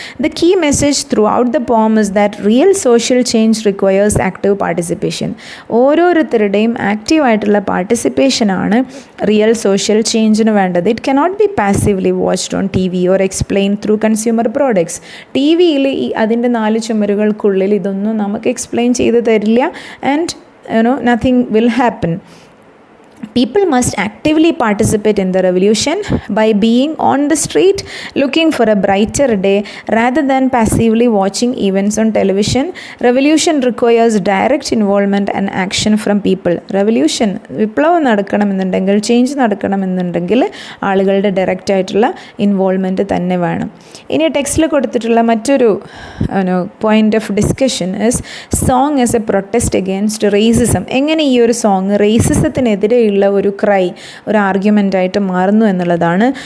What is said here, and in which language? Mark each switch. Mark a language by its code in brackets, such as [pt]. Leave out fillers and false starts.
[en] The key message throughout the poem is that real social change requires active participation. [ml] ഓരോരുത്തരുടെയും ആക്റ്റീവായിട്ടുള്ള പാർട്ടിസിപ്പേഷനാണ് real social ചേഞ്ചിന് വേണ്ടത്. [en] It cannot be passively watched on TV or explain through consumer products. [ml] TV യിൽ അതിൻ്റെ 4 ചുമരുകൾക്കുള്ളിൽ ഇതൊന്നും നമുക്ക് explain ചെയ്ത് തരില്ല. [en] And nothing will happen. People must actively participate in the revolution by being on the street looking for a brighter day rather than passively watching events on television. Revolution requires direct involvement and action from people. [ml] Revolution, വിപ്ലവം നടക്കണമെന്നുണ്ടെങ്കിൽ, change നടക്കണമെന്നുണ്ടെങ്കിൽ ആളുകളുടെ direct ആയിട്ടുള്ള involvement തന്നെ വേണം. ഇനി ടെക്സ്റ്റിൽ കൊടുത്തിട്ടുള്ള മറ്റൊരു [en] Point of discussion is song as a protest against racism. [ml] എങ്ങനെ ഈ ഒരു സോങ് റേസിസത്തിനെതിരെ ഉള്ള ഒരു ക്രൈ, ഒരു ആർഗ്യുമെൻ്റായിട്ട് മാറുന്നു എന്നുള്ളതാണ്.